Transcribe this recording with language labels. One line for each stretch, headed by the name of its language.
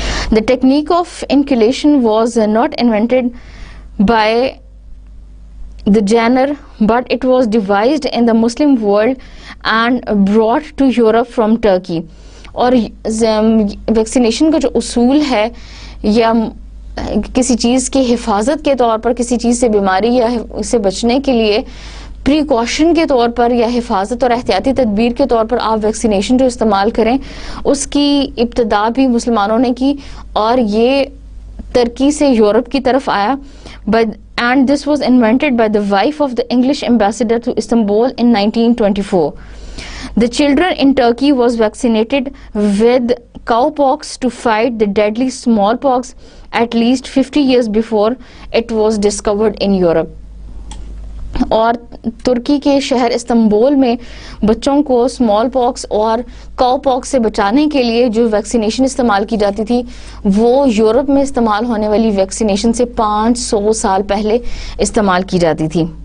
English: The technique of inoculation was not invented by the Jenner, but it was devised in the Muslim world and brought to Europe from Turkey.
Urdu: اور vaccination کا جو اصول ہے یا کسی چیز کی حفاظت کے طور پر، کسی چیز سے بیماری یا اس سے بچنے کے لیے پریکاشن کے طور پر یا حفاظت اور احتیاطی تدبیر کے طور پر آپ ویکسینیشن جو استعمال کریں، اس کی ابتدا بھی مسلمانوں نے کی، اور یہ ترکی سے یورپ کی طرف آیا.
English: And this was invented by the wife of the English ambassador to Istanbul in 1924. The children in Turkey was vaccinated with cowpox to fight the deadly smallpox at least 50 years before it was discovered in Europe.
Urdu: اور ترکی کے شہر Istanbul میں بچوں کو small پاکس اور کاؤ پاکس سے بچانے کے لیے جو ویکسینیشن استعمال کی جاتی تھی وہ یورپ میں استعمال ہونے والی ویکسینیشن سے 500 سال پہلے استعمال کی جاتی تھی.